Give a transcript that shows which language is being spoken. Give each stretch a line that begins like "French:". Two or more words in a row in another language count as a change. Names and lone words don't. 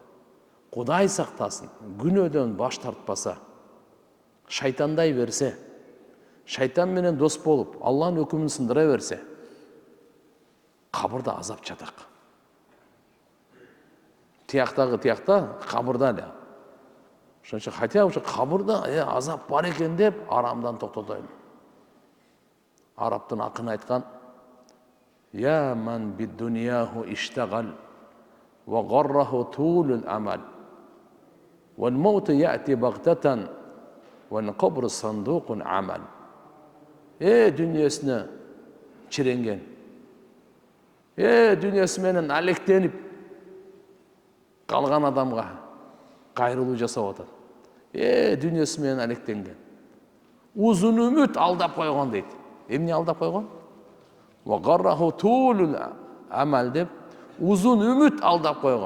Kyrgyz: Кудай сактасын, күнөөдөн баш тартпаса, шайтандай берсе, шайтан менен дос болуп, Алланын өкүмүн сындыра берсе, кабырда азап жатак. Тиякта кабырда эле. Ошон үчүн хотя ушу кабырда азап бар экен деп арамдан токтотойлу. Арабтын акыны айткан:
Arabic: "يا من بدنياه اشتغل وغره طول الأمل. والموت يأتي بغتة والقبر صندوق العمل."
Kyrgyz: Дүниесине чиренген. Дүниеси менен алектенип калган адамга кайрылуу жасап атат. Дүниеси менен алектенген. Узун үмүт алдап койгон дейт. Эмне алдап койгон?
Arabic: وغره طول الأمل
Kyrgyz: деп узун үмүт алдап койгон.